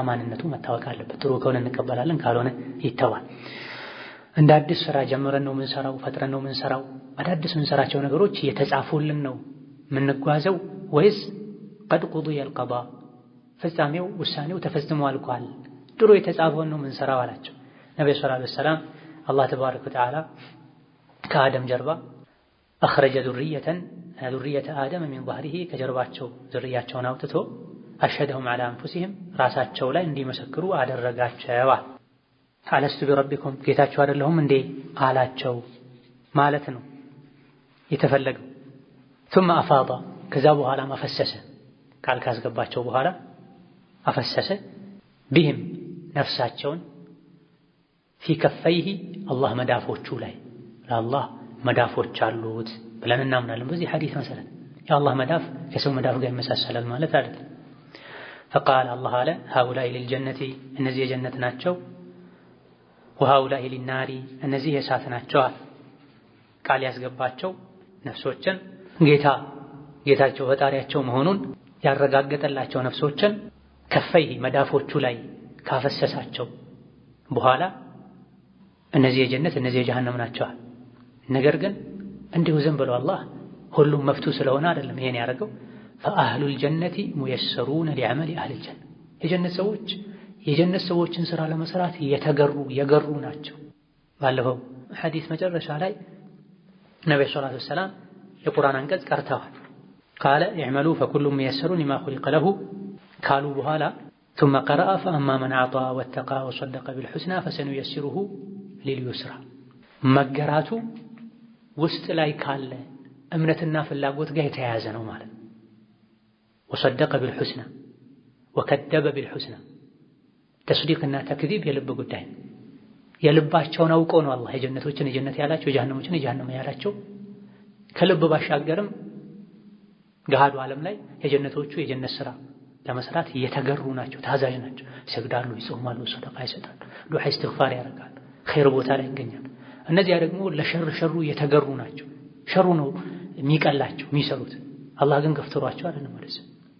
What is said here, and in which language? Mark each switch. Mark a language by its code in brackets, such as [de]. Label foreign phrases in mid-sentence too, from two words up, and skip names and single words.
[am] ማንነቱ መታወቅ አለበት። ጥሩ ከሆነ እንቀበላለን፣ ካልሆነ ይተዋል። እንደ አዲስ ስራ ጀምረን ነው የምንሰራው፣ ፈጥረን ነው የምንሰራው። አዳዲስ የምንሰራቸው ነገሮች እየተጻፉልን ነው የምንጓዘው ወይስ [ar] قد قضي القضاء [am] ፍጻሜው ውሳኔው ተፈጽሞ አልቋል፣ ድሮ የተጻፈውን ነው የምንሰራው አላቸው። ነብዩ [ar] صلى الله عليه وسلم الله تبارك وتعالى [am] ከአደም ጀርባ አኽረጀ [ar] ذرية آدم من ظهره [am] ከጀርባቸው ዝርያቸውን አውጥቶ [ar] أشهدهم على أنفسهم [am] ራሳቸው ላይ እንዲመሰክሩ አደረጋቸው። [ar] ألست بربكم [am] ጌታችሁ አይደለሁም እንዴ አላቸው ማለት ነው የተፈለገው። [ar] ثم أفاض [am] ከዛ በኋላ አፈሰሰ፣ ቃል ካስገባቸው በኋላ አፈሰሰ። ቢህም ነፍሳቸውን [ar] في كفيه [am] አላህ መዳፎቹ ላይ ለአላህ መዳፎች አሉት ብለን እናምናለን። በዚህ ሐዲስ መሰረት የአላህ መዳፍ ከሰው መዳፍ ጋር ይመሳሰላል ማለት አይደለም። [ar] فقال الله [am] አለ [ar] هؤلاء للجنة [am] እነዚህ የጀነት ናቸው፣ [ar] وهؤلاء للنار [am] እነዚህ የእሳት ናቸው። ቃል ያስገባቸው ነፍሶችን ጌታቸው ፈጣሪያቸው መሆኑን ያረጋገጠላቸው ነፍሶችን ከፈይሂ መዳፎቹ ላይ ካፈሰሳቸው በኋላ እነዚህ የጀነት እነዚህ የጀሃነም ናቸው። ነገር ግን እንዲሁ ዝም ብሎ አላህ ሁሉም መፍቱ ስለሆነ አይደለም ይሄን ያደረገው። [ar] فأهل الجنة ميسرون لعمل أهل الجنة [am] የጀነት ሰዎችን ሥራ ለመስራት የገሩ ናቸው። ባለፈው ሐዲስ መጨረሻ ላይ ነብዩ [ar] صلى الله عليه وسلم [am] የቁርአን አንቀጽ ቀርተዋል። [ar] قال اعملوا فكل ميسر لما خلق له [am] ካሉ በኋላ [ar] ثم قرأ فأما من أعطى واتقى وصدق بالحسنى فسنيسره لليسرى [am] መገራቱ ውስጥ ላይ ካለ እምነትና ፍላጎት ጋር የተያያዘ ነው ማለት ነው። [ar] وصدق بالحسنى وكذب بالحسنى [am] ተስዲቅና ተክዚብ የልብ ጉዳይ ነው። የልባቸውን አውቀው ነው አላህ የጀነቶችን የጀነት ያላቸው የጀሃነሞችን የጀሃነም ያላቸው። ከልብ ባሻገርም ገሃዱ ዓለም ላይ የጀነቶቹ የጀነት ሥራ ለመስራት የተገሩ ናቸው፣ ታዛዥ ናቸው። ይሰግዳሉ፣ ይጾማሉ፣ ሰደቃ ይሰጣሉ፣ ዱዓ ኢስቲግፋር ያደርጋሉ፣ ኸይር ቦታ ላይ ይገኛሉ። እነዚያ ደግሞ ለሸሩ የተገሩ ናቸው። ሸሩ ነው የሚቀላቸው የሚሰሩት። አላህ ግን ገፍትሯቸው አይደለም ማለት ነው።